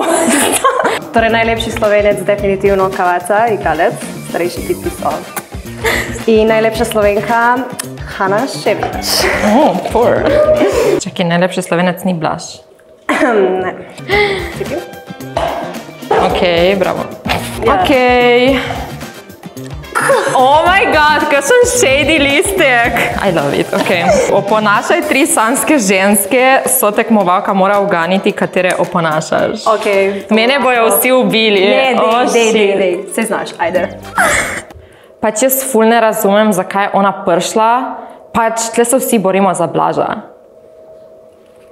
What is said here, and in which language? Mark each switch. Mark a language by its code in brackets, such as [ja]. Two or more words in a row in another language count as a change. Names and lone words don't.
[sl] Torej najlepši Slovenec definitivno Kavaca in Kalec, starejši tipi so. In najlepša Slovenka Hana Ševič. [en] Oh, poor. [sl] Čakaj, najlepši Slovenec ni Blaž. Ne. Čekaj. Ok, bravo. Ok. [en] Oh my god, [sl] kakšen shady listek. [en] I love it, [sl] ok. Oponašaj 3 sanske ženske, sotekmovalka mora uganiti, katere oponašaš. Ok. Mene bojo vsi ubili. Dej. Se znaš, ajde. Pač jaz ful ne razumem, zakaj je ona prišla, pač tle se vsi borimo za Blaža.